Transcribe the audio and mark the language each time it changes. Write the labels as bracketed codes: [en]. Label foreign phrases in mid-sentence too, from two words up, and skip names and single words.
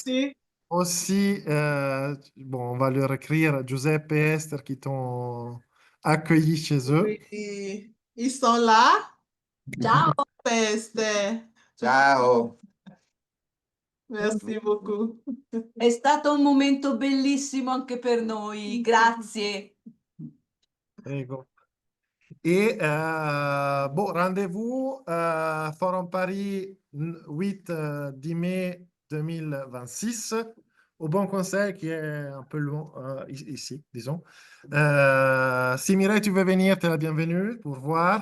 [fr] Merci. aussi, bon, on va leur écrire Giuseppe et Esther qui t'ont accueilli chez eux. Oui, ils sont là. Ciao, Esther. Ciao. Merci beaucoup. [it] È stato un momento bellissimo anche per noi, grazie. Prego. [fr] Et bon, rendez-vous Forum Paris 8-10 mai 2026 au Bon Conseil qui est un peu loin ici, disons. Si Mireille, tu veux venir, tu es la bienvenue pour voir.